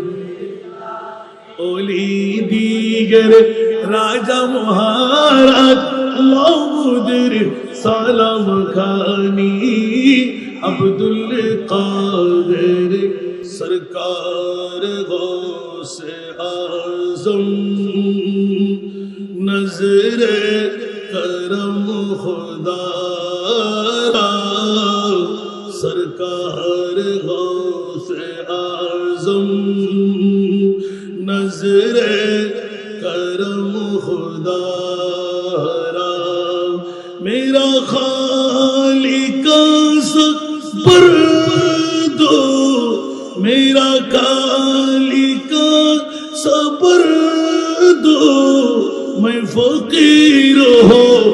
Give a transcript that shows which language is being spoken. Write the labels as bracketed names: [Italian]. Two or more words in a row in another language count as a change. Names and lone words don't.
[Bangla] ওলি দিগের রাজা মহারাজ লাউদের সালাম খানি আব্দুল কাদের সরকার গৌসে আজম [Urdu] নজরে کرم خدا را سرکار غوث اعظم نظر کرم خدا را میرا خالق صبر دو میرا خالق صبر دو میں فقیر ہو